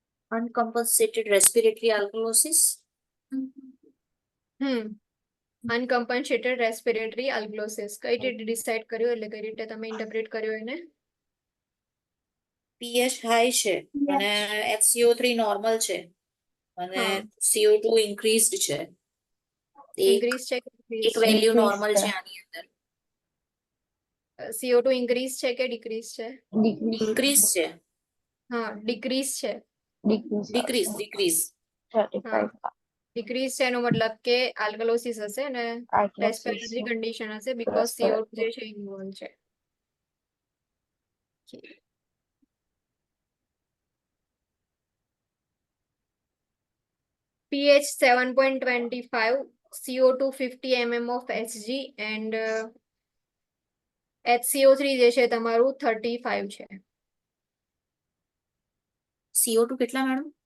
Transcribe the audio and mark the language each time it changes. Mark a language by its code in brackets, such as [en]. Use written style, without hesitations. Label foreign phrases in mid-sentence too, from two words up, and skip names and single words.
[en] Uncompensated respiratory alkalosis. uncompensated respiratory alkalosis [gu] કઈ રીતે ડિસાઇડ કર્યું એટલે કઈ રીતે તમે ઇન્ટરપ્રેટ કર્યો એને pH હાઈ છે અને HCO3 નોર્મલ છે અને હા. CO2 ઇન્ક્રીઝડ છે. ઇન્ક્રીઝ છે કે એક વેલ્યુ [en] Increase નોર્મલ [gu] છે. છે આની અંદર. CO2 ઇન્ક્રીઝ છે કે ડિક્રીઝ છે [en] Decrease. [gu] ઇન્ક્રીઝ છે. હા ડિક્રીઝ છે [en] Decrease. ડિક્રીઝ. 35. [gu] ડિક્રીઝ છે એનો મતલબ કે આલ્કલોસિસ હશે અને [en] Alkalosis રેસ્પિરેટરી [gu] છે. કન્ડિશન હશે બીકોઝ CO2 જે છે ઇન્વોલ્વ છે [en] pH 7.25 CO2 50 mm of Hg and HCO3 [gu] જે છે તમારું 35 છે CO2 કેટલા મેડમ?